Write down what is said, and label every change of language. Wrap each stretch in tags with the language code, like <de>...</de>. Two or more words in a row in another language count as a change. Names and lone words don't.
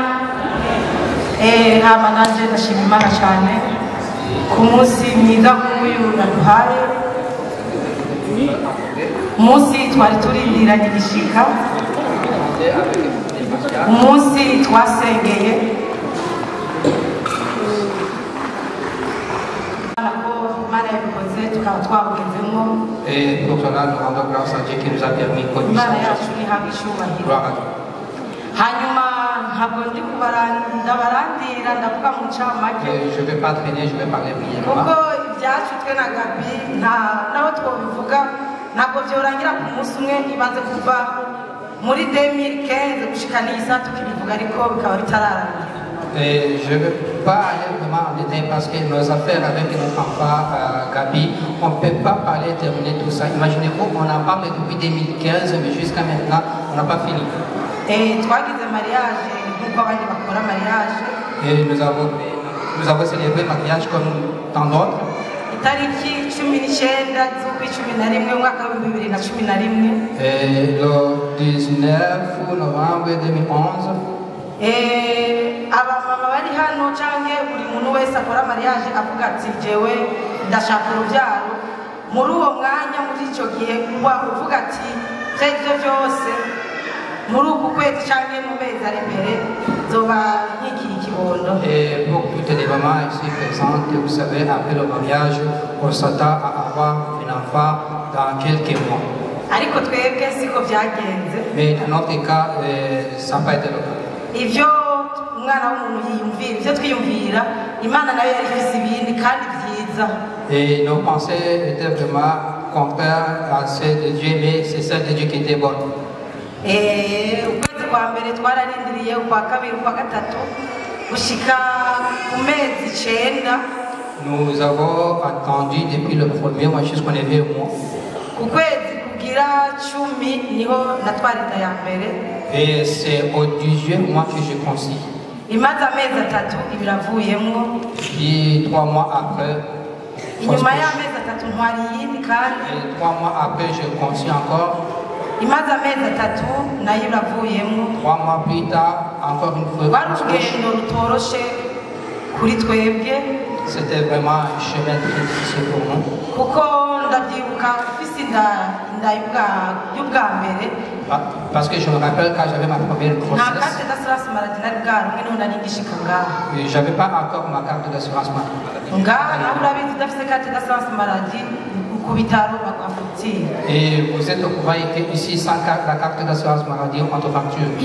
<rn>Hama nanje ndashima Imana cyane ku munsi mwiza nk'uyu naduhaye, umunsi twari turindiranye igishika, umunsi twasengeye Imana yabikoze tukaba twabugezemo.</rn> <fr>Pour cela, nous rendons grâce à Dieu qui nous a permis de connaître.</fr> <rn>Imana yacu ihabwa icyubahiro. Hanyuma ntabwo ndi ndabarandira ndavuga mu ncamake.</rn> <fr>Je ne vais pas traîner, je vais parler brièvement.</fr> <rn>Kuko ibyacu twe na Gabi naho twobivuga ntabwo byorangira ku munsi umwe, ibanze kuva muri 2015 gushika n'isa tukibivuga ariko bikaba bitararangira.</rn> <fr>Je ne vais pas aller vraiment en détail parce que nos affaires avec notre enfant Gabi, on ne peut pas parler, terminer tout ça. Imaginez-vous, on en parle depuis 2015, mais jusqu'à maintenant, on n'a pas fini.</fr> <rn>Twagize mariage nk'uko abandi bakora mariage.</rn> <fr>Et nous avons célébré mariage comme tant d'autres.</fr> <rn>Itariki 19 z'ukwi-11 umwaka wa 2011.</rn> <fr>Le 19 novembre 2011.</fr> <rn>Abamama bari hano canke buri muntu wese akora mariage avuga ati jewe ndashaka urubyaro, muri uwo mwanya muri icyo gihe uba uvuga ati ibyo byose muri uku kwezi canke mu mezi ari imbere zoba nk'iki kibondo.</rn> <fr>Et pour toutes les mamans ici présentes, vous savez, après le mariage, on s'attend à avoir un enfant dans quelques mois.</fr> <rn>Ariko twebwe siko byagenze.</rn> <fr>Mais dans notre cas, ça n'a pas été le cas.</fr> <rn>Ivyo umwana w'umuntu yiyumvira, ivyo twiyumvira, Imana nayo yari ifise ibindi kandi byiza.</rn> <fr>Et nos pensées étaient vraiment contraires à celles de Dieu, mais c'est celle de Dieu qui était bonne.</fr> <rn>Ukwezi kwa mbere twararindiriye, ukwa kabiri, ukwa gatatu gushika ku mezi 9.</rn> <fr>Nous avons attendu depuis le premier mois jusqu'au 9e mois.</fr> <rn>Ku kwezi kugira 10 niho natwarita ya mbere.</rn> <fr>Et c'est au 18e mois que je conçus.</fr> <rn>Imaze amezi 3 ibiravuyemo.</rn> <fr>Puis 3 mois après.</fr> <rn>Inyuma y'amezi 3 ntwari yindi kandi.</rn> <fr>Et 3 mois après, je conçus encore.</fr> <rn>Imaze amezi 3 nayo iravuyemo.</rn> <fr>3 mois plus tard, encore une fois.</fr> <rn>Wari urugendo rutoroshe kuri twebwe.</rn> <fr>C'était vraiment un chemin très difficile pour nous.</fr> <rn>Kuko ndabyibuka ufise inda y'ubwa mbere.</rn> <fr>Parce que je me rappelle quand j'avais ma première grossesse. Je n'avais pas encore ma carte d'assurance maladie. Et vous êtes au courant qu'ici, sans la carte d'assurance maladie, on te facture.</fr>